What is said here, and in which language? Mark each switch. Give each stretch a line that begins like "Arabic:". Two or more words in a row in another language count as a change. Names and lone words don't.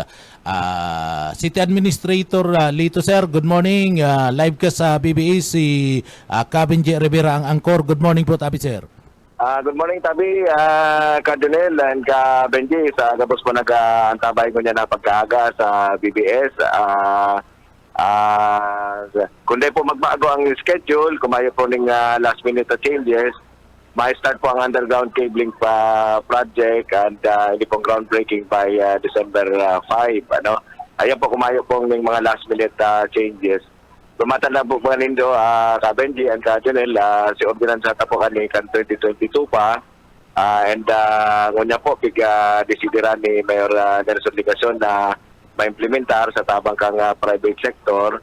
English: City Administrator Lito sir, good morning.
Bikol: Live ka sa BBA si Cabenji Rivera ang angkor.
English: Good morning
Bikol: po tabi sir.
English: Good morning, Tabi, Cardinal, and Benji.
Bikol: Sa gabos po nag-antabay ko niya na pagkaaga sa BBS. Kundi po magbago ang schedule, kumayo po ng
English: last minute changes,
Bikol: may start po ang
English: underground cabling project
Bikol: and hindi pong groundbreaking by December 5. Ayan po, kumayo po ng mga
English: last minute changes.
Bikol: Tumatanda po mga nindo, Benji and Cardinal, si Ordinansa po kani kan 2022 pa. Ngunya po, desideran ni Mayor Nelson Ligason na ma-implementar sa tabang kang private sector.